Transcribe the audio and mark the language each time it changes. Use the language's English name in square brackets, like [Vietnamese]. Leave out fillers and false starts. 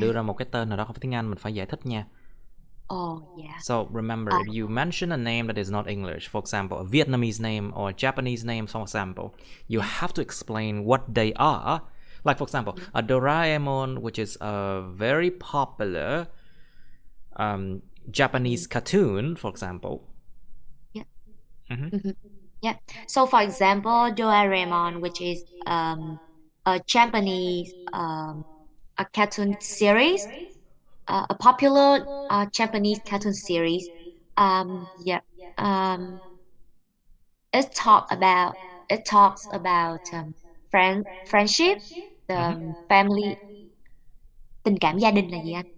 [Vietnamese] đưa ra một cái tên nào đó không phải tiếng Anh, mình phải giải thích nha. [English] Oh yeah. So remember, Uh, if you mention a name that is not English, for example, a Vietnamese name or a Japanese name, for example, you have to explain what they are. Like, for example, a Doraemon, which is a very popular Japanese cartoon, for example. yeah. Mhm. Yeah. So for example, Doraemon, which is a Japanese a cartoon series, a popular Japanese cartoon series. Yeah. Um, it talk about it talks about friendship, the Mhm. [Vietnamese] family, tình cảm gia đình là gì anh?